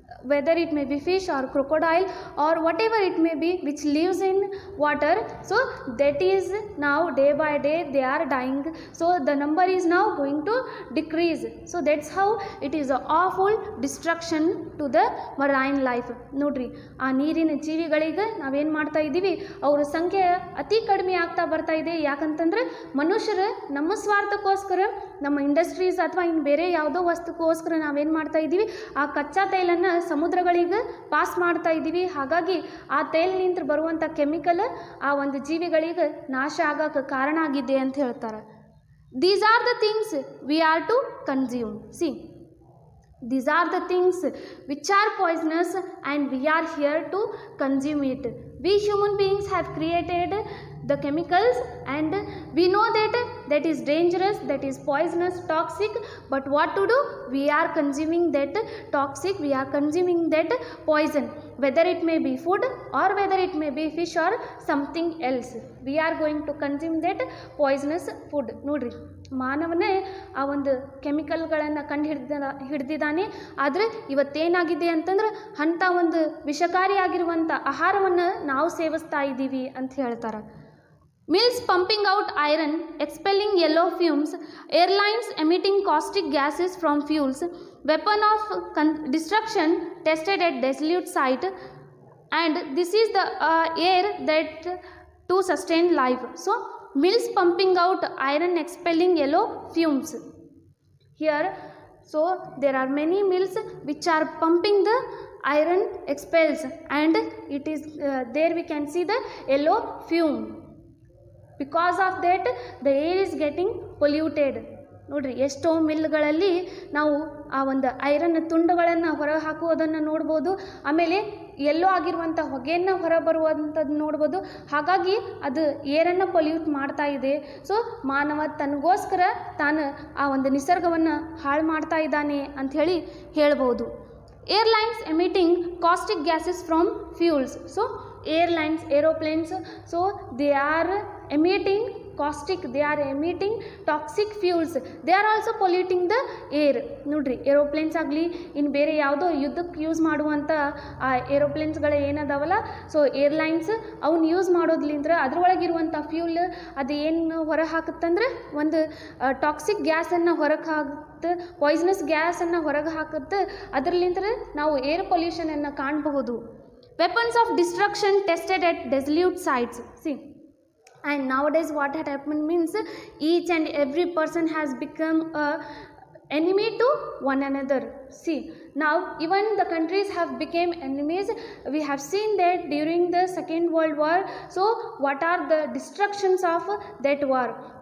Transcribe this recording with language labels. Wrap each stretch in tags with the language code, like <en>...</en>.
<en>whether it may be fish or crocodile or whatever it may be which lives in water, so that is now day by day they are dying, so the number is now going to decrease. So that's how it is a awful destruction to the marine life.</en> <kn>ನೋಡ್ರಿ ಆ ನೀರಿನ ಜೀವಿಗಳಿಗೆ ನಾವೇನು ಮಾಡ್ತಾ ಇದ್ದೀವಿ, ಅವರ ಸಂಖ್ಯೆ ಅತಿ ಕಡಿಮೆ ಆಗ್ತಾ ಬರ್ತಾ ಇದೆ. ಯಾಕಂತಂದ್ರೆ ಮನುಷ್ಯರು ನಮ್ಮ ಸ್ವಾರ್ಥಕ್ಕೋಸ್ಕರ, ನಮ್ಮ ಇಂಡಸ್ಟ್ರೀಸ್ ಅಥವಾ ಇನ್ನು ಬೇರೆ ಯಾವುದೋ ವಸ್ತುಕ್ಕೋಸ್ಕರ ನಾವೇನು ಮಾಡ್ತಾ ಇದ್ದೀವಿ, ಆ ಕಚ್ಚಾ ತೈಲನ್ನು ಸಮುದ್ರಗಳಿಗೆ ಪಾಸ್ ಮಾಡ್ತಾ ಇದ್ದೀವಿ. ಹಾಗಾಗಿ ಆ ತೈಲಿನಿಂದ ಬರುವಂಥ ಕೆಮಿಕಲ್ ಆ ಒಂದು ಜೀವಿಗಳಿಗೆ ನಾಶ ಆಗೋಕ್ಕೆ ಕಾರಣ ಆಗಿದೆ ಅಂತ ಹೇಳ್ತಾರೆ.</kn> <en>These are the things we are to consume. See, these are the things which are poisonous and we are here to consume it. We human beings have created the chemicals and we know that that is dangerous, that is poisonous, toxic, but what to do? We are consuming that toxic, we are consuming that poison, whether it may be food or whether it may be fish or something else. We are going to consume that poisonous food.</en> <kn>ನೋಡ್ರಿ, ಮಾನವನೇ ಆ ಒಂದು ಕೆಮಿಕಲ್ಗಳನ್ನು ಹಿಡಿದಿದ್ದಾನೆ. ಆದರೆ ಇವತ್ತೇನಾಗಿದೆ ಅಂತಂದ್ರೆ ಅಂಥ ಒಂದು ವಿಷಕಾರಿಯಾಗಿರುವಂಥ ಆಹಾರವನ್ನು ನಾವು ಸೇವಿಸ್ತಾ ಇದ್ದೀವಿ ಅಂತ ಹೇಳ್ತಾರೆ.</kn> <en>Mills pumping out iron, expelling yellow fumes, airlines emitting caustic gases from fuels, weapon of destruction tested at desolate site, and this is the air that to sustain life. So mills pumping out iron, expelling yellow fumes. Here, so there are many mills which are pumping the iron expels, and it is there we can see the yellow fume. Because of that the air is getting polluted.</en> <kn>ನೋಡ್ರಿ, ಎಷ್ಟೋ ಮಿಲ್ಗಳಲ್ಲಿ ನಾವು ಆ ಒಂದು iron ತುಂಡುಗಳನ್ನು ಹೊರ ಹಾಕುವುದನ್ನು ನೋಡ್ಬೋದು. ಆಮೇಲೆ ಎಲ್ಲೋ ಆಗಿರುವಂಥ ಹೊಗೆಯನ್ನು ಹೊರ ಬರುವಂಥದ್ದು ನೋಡ್ಬೋದು. ಹಾಗಾಗಿ ಅದು ಏರನ್ನು ಪೊಲ್ಯೂಟ್ ಮಾಡ್ತಾ ಇದೆ. ಸೊ ಮಾನವ ತನಗೋಸ್ಕರ ತಾನು ಆ ಒಂದು ನಿಸರ್ಗವನ್ನು ಹಾಳು ಮಾಡ್ತಾ ಇದ್ದಾನೆ ಅಂಥೇಳಿ ಹೇಳ್ಬೋದು.</kn> <en>Airlines emitting caustic gases from fuels. So airlines, aeroplanes, so they are emitting caustic, they are emitting toxic fuels, they are also polluting the air.</en> <kn>ನೋಡ್ರಿ, ಏರೋಪ್ಲೇನ್ಸ್ ಆಗಲಿ ಇನ್ನು ಬೇರೆ ಯಾವುದೋ ಯುದ್ಧಕ್ಕೆ ಯೂಸ್ ಮಾಡುವಂಥ ಆ ಏರೋಪ್ಲೇನ್ಸ್ಗಳು ಏನದಾವಲ್ಲ, ಸೊ ಏರ್ಲೈನ್ಸ್ ಅವನ್ನ ಯೂಸ್ ಮಾಡೋದ್ಲಿಂದ್ರೆ ಅದರೊಳಗಿರುವಂಥ ಫ್ಯೂಲ್ ಅದು ಏನು ಹೊರ ಹಾಕುತ್ತಂದ್ರೆ ಒಂದು ಟಾಕ್ಸಿಕ್ ಗ್ಯಾಸನ್ನು ಹೊರಗೆ ಹಾಕುತ್ತೆ, ಪಾಯ್ಸನಸ್ ಗ್ಯಾಸನ್ನು ಹೊರಗೆ ಹಾಕುತ್ತೆ. ಅದರಲ್ಲಿಂದ್ರೆ ನಾವು ಏರ್ ಪೊಲ್ಯೂಷನನ್ನು ಕಾಣಬಹುದು.</kn> <en>Weapons of destruction tested at desolate sites. See, and nowadays what had happened means each and every person has become a enemy to one another. See, now even the countries have become enemies. We have seen that during the Second World War. So what are the destructions of that war?</en>